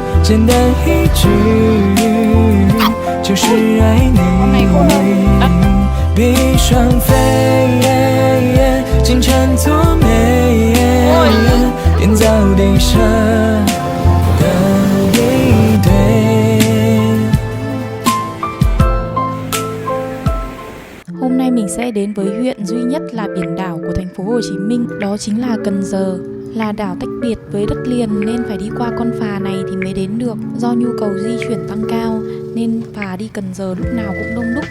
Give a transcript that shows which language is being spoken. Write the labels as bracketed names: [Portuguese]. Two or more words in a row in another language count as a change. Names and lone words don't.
[Chinese] 简单一句就是爱你。闭双飞，金蝉脱美，编造地设的一对。 [Vietnamese] Hôm nay mình sẽ đến với huyện duy nhất là biển đảo của thành phố Hồ Chí Minh, đó chính là Cần Giờ. Là đảo tách biệt với đất liền nên phải đi qua con phà này thì mới đến được. Do nhu cầu di chuyển tăng cao nên phà đi Cần Giờ lúc nào cũng đông đúc.